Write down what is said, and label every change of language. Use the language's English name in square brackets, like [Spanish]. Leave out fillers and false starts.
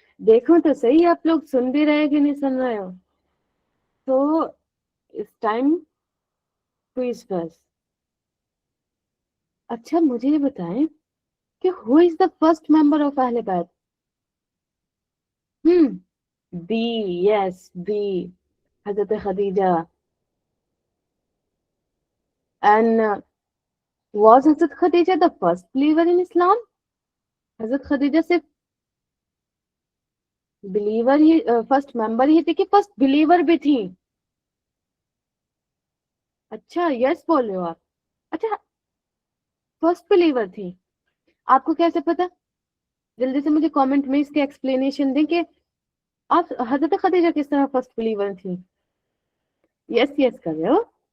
[Urdu] دیکھو تو صحیح آپ لوگ سن بھی رہے کہ نہیں سن رہے ہو. تو اس ٹائم کوئز بس. اچھا مجھے یہ بتائیں کہ [English] Who is the first member of اہل بیت؟ B, yes, B, حضرت خدیجہ. And was حضرت Khadija the first believer in Islam? [Urdu] حضرت خدیجہ صرف بلیور ہی فرسٹ ممبر ہی تھی کہ فرسٹ بلیور بھی تھی؟ اچھا یس بول رہے ہو آپ. اچھا فرسٹ بلیور تھی. آپ کو کیسے پتا؟ جلدی سے مجھے کامنٹ میں اس کی ایکسپلینیشن دیں کہ آپ حضرت خدیجہ کس طرح فرسٹ بلیور تھی. یس یس کر رہے ہو.